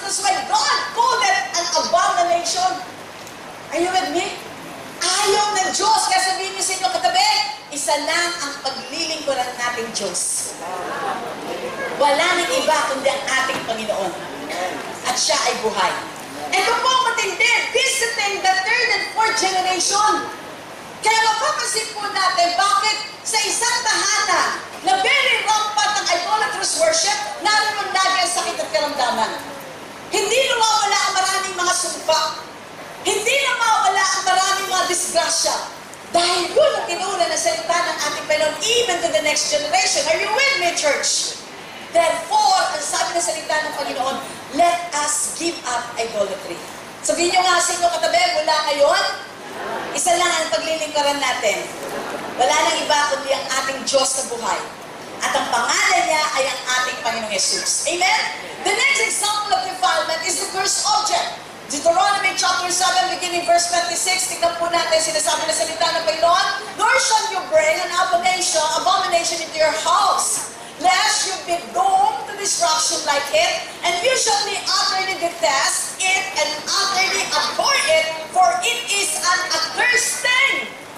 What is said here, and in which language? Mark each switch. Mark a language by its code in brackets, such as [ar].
[en] That's why God called it an abomination. Are you with me? [tl] Ayaw ng Diyos. Kaya sabihin niyo sa inyo katabi, isa lang ang paglilingkuran nating Diyos. Wala nang iba kundi ang ating Panginoon. At siya ay buhay. Ito po ang matindi, [en] visiting the third and fourth generation. [tl] Kaya mapapansin po natin bakit sa isang tahanan na very rampant ang idolatrous worship, naroon lagi ang sakit at karamdaman. Hindi nawawala ang maraming mga sumpa. Hindi nawawala ang maraming mga disgrasya. Dahil yun ang tinura na salita ng ating Panginoon [en] even to the next generation. Are you with me, church? Therefore, [tl] ang sabi ng salita ng Panginoon, [en] let us give up idolatry. [tl] Sabihin nyo nga sa inyo katabi, mula ngayon, isa lang ang paglilingkaran natin. Wala nang iba kundi ang ating Diyos na buhay. At ang pangalan niya ay ang ating Panginoong Jesus. [en] Amen? The next example of defilement is the cursed object. Deuteronomy chapter 7, beginning verse 26, [tl] tignan po natin, sinasabi na salita ng Panginoon, [en] nor shall you bring an abomination into your house, lest you be doomed to destruction like it, and you shall be utterly detest it and utterly abhor it, for it is an accursed thing.